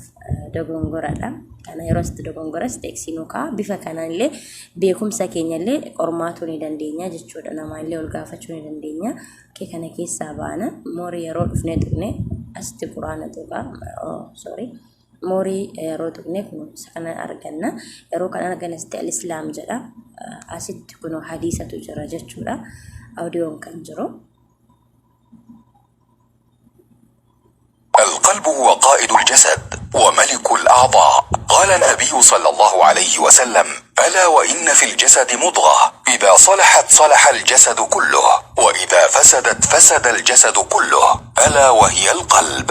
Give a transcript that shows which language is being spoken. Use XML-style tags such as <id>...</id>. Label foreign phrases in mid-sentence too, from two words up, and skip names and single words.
<om>dogongoradha kana yeroosti dogongoras teeksinuka bifa kanallee beekumsa keenyallee qormaatu ni dandeenya jechuudha namallee ol gaafachuu ni dandeenya kee kana keessaa baana moori yeroo dhufne tuqne asti quraana tuqa moori yeroo tuqne kun sana arganna yeroo kana arganasti al-islaam jedha asitti kun hadiisatu jira jechuudha audio kan jiru</om> <ar>القلب هو قائد الجسد وملك الأعضاء قال النبي صلى الله عليه وسلم ألا وإن في الجسد مضغة إذا صلحت صلح الجسد كله وإذا فسدت فسد الجسد كله ألا وهي القلب</ar>